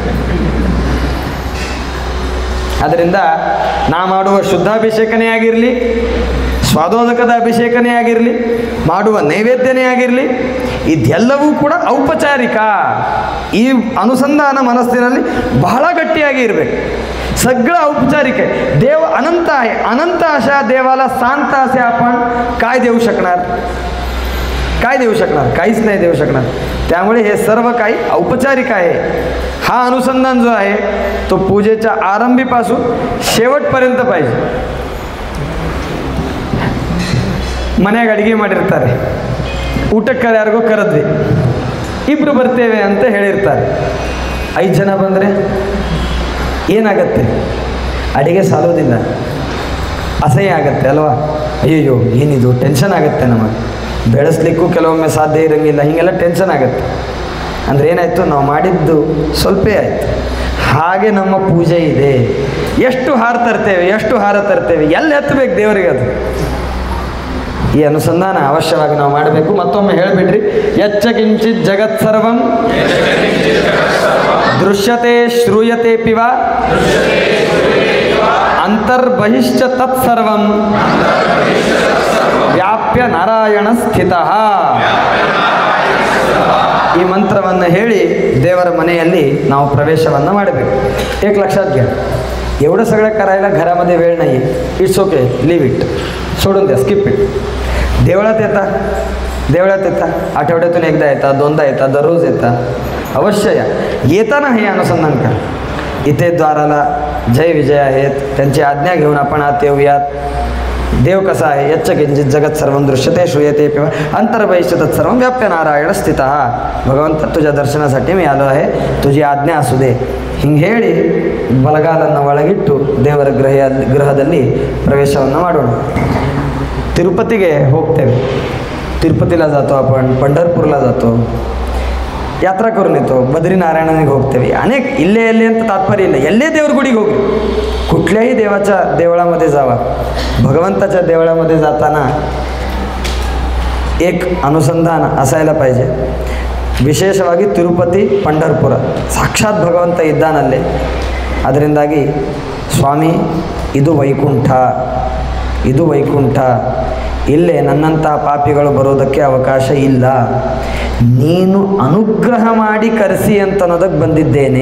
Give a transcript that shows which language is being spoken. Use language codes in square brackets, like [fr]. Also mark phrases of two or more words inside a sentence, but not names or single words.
[kn] ಆದ್ದರಿಂದ ನಾ ಮಾಡುವ ಶುದ್ಧಾಭಿಷೇಕನೇ ಆಗಿರಲಿ, ಸ್ವಾದೋದಕದ ಅಭಿಷೇಕನೇ ಆಗಿರಲಿ, ಮಾಡುವ ನೈವೇದ್ಯನೇ ಆಗಿರಲಿ, ಇದೆಲ್ಲವೂ ಕೂಡ ಔಪಚಾರಿಕ. ಈ ಅನುಸಂಧಾನ ಮನಸ್ಸಿನಲ್ಲಿ ಬಹಳ ಗಟ್ಟಿಯಾಗಿ ಇರಬೇಕು. [mr] सगळं औपचारिक आहे. देव अनंत आहे. अनंत अशा देवाला शांत असे आपण काय देऊ शकणार? काय देऊ शकणार? काहीच नाही देऊ शकणार. त्यामुळे हे सर्व काही औपचारिक आहे. हा अनुसंधान जो आहे तो पूजेच्या आरंभीपासून शेवटपर्यंत पाहिजे. [kn] ಮನೆಯಾಗ ಅಡುಗೆ ಮಾಡಿರ್ತಾರೆ, ಊಟಕ್ಕೆ ಯಾರಿಗೋ ಕರೆದ್ವಿ, 2 ಬರ್ತೇವೆ ಅಂತ ಹೇಳಿರ್ತಾರೆ. 5 ಜನ ಬಂದರೆ ಏನಾಗತ್ತೆ? ಅಡುಗೆ ಸಾಲೋದಿಲ್ಲ, ಅಸಹ್ಯ ಆಗತ್ತೆ ಅಲ್ವಾ? ಅಯ್ಯಯ್ಯೋ ಏನಿದು, ಟೆನ್ಷನ್ ಆಗುತ್ತೆ ನಮಗೆ. ಬೆಳೆಸಲಿಕ್ಕೂ ಕೆಲವೊಮ್ಮೆ ಸಾಧ್ಯ ಇರೋಂಗಿಲ್ಲ, ಹೀಗೆಲ್ಲ ಟೆನ್ಷನ್ ಆಗುತ್ತೆ. ಅಂದರೆ ಏನಾಯಿತು, ನಾವು ಮಾಡಿದ್ದು ಸ್ವಲ್ಪ ಆಯಿತು. ಹಾಗೆ ನಮ್ಮ ಪೂಜೆ ಇದೆ. ಎಷ್ಟು ಹಾರ ತರ್ತೇವೆ, ಎಲ್ಲಿ ಹತ್ತಬೇಕು ದೇವರಿಗೆ? ಅದು ಈ ಅನುಸಂಧಾನ ಅವಶ್ಯವಾಗಿ ನಾವು ಮಾಡಬೇಕು. ಮತ್ತೊಮ್ಮೆ ಹೇಳಿಬಿಡ್ರಿ, [sa] ಯಚ್ಚ ಕಿಂಚಿತ್ ಜಗತ್ ಸರ್ವಂ ದೃಶ್ಯತೆ ಶ್ರೂಯತೆ ಪಿವ ಅಂತರ್ಬಹಿಶ್ಚ ತತ್ಸರ್ವಂ ವ್ಯಾಪ್ಯ ನಾರಾಯಣ ಸ್ಥಿತಃ. [kn] ಈ ಮಂತ್ರವನ್ನು ಹೇಳಿ ದೇವರ ಮನೆಯಲ್ಲಿ ನಾವು ಪ್ರವೇಶವನ್ನು ಮಾಡಬೇಕು. [mr] एक लक्षात घ्या, एवढं सगळं करायला घरामध्ये वेळ नाही. [en] It's okay, leave it, [mr] सोडून द्या, [en] skip it. [mr] देवळात येता, आठवड्यातून एकदा येतात, 2दा येतात, दररोज येतात, अवश्य या. येताना हे अनुसंधान करा. इथे द्वाराला जय विजय आहेत, त्यांची आज्ञा घेऊन आपण आत येऊयात. देव कसा आहे? [sa] यच्च किंचित जगत सर्वं दृश्यते श्रूयते पिवा ಅಂತರ್ಬಹಿಶ್ಚ ತತ್ಸರ್ವಂ ವ್ಯಾಪ್ಯ ನಾರಾಯಣ ಸ್ಥಿತಃ. [kn] ಭಗವಂತ, [mr] तुझ्या ದರ್ಶನಾसाठी मी आलो आहे, तुझी आज्ञा असू दे. [kn] ಹಿಂಗೆ ಹೇಳಿ ಬಲಗಾಲನ್ನು ಒಳಗಿಟ್ಟು ದೇವರ ಗೃಹದಲ್ಲಿ ಪ್ರವೇಶವನ್ನು ಮಾಡೋಣ. ತಿರುಪತಿಗೆ ಹೋಗ್ತೇವೆ, [mr] तिरुपतीला जातो आपण, पंढरपूरला जातो, यात्रा करून येतो, बद्रीनारायणाने ಹೋಗ್ತೇವೆ. [kn] ಅನೇಕ ಇಲ್ಲೆ ಅಂತ तात्पर्य ಇಲ್ಲ, ಎಲ್ಲೇ ದೇವ್ರ ಗುಡಿಗೆ ಹೋಗಿ, [mr] कुठल्याही देवाच्या देवळामध्ये जावा. भगवंताच्या देवळामध्ये जाताना एक अनुसंधान असायला पाहिजे. [kn] ವಿಶೇಷವಾಗಿ ತಿರುಪತಿ, ಪಂಢರಪುರ ಸಾಕ್ಷಾತ್ ಭಗವಂತ ಇದ್ದಾನಲ್ಲಿ. ಅದರಿಂದಾಗಿ ಸ್ವಾಮಿ ಇದು ವೈಕುಂಠ, ಇದು ವೈಕುಂಠ, ಇಲ್ಲೇ ನನ್ನಂಥ ಪಾಪಿಗಳು ಬರೋದಕ್ಕೆ ಅವಕಾಶ ಇಲ್ಲ, ನೀನು ಅನುಗ್ರಹ ಮಾಡಿ ಕರೆಸಿ ಅಂತನ್ನೋದಕ್ಕೆ ಬಂದಿದ್ದೇನೆ.